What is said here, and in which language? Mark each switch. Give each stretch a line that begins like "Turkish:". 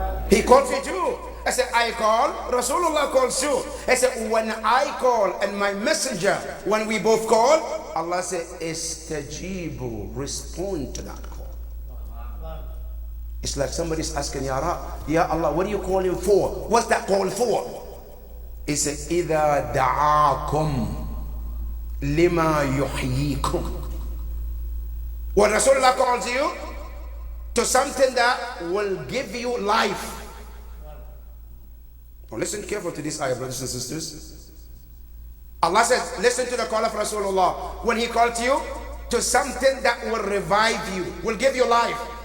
English: He calls you too. I said, I call, Rasulullah calls you. I said, when I call and my messenger, when we both call, Allah said, istajibu, respond to that call. It's like somebody's asking, Ya Allah, what are you calling for? What's that call for? He said,
Arabic: إِذَا دَعَاكُمْ لِمَا يُحْيِيكُمْ.
English: When Rasulullah calls you to something that will give you life. Now listen carefully to this ayah, brothers and sisters. Allah says, listen to the call of Rasulullah. When He called you to something that will revive you, will give you life.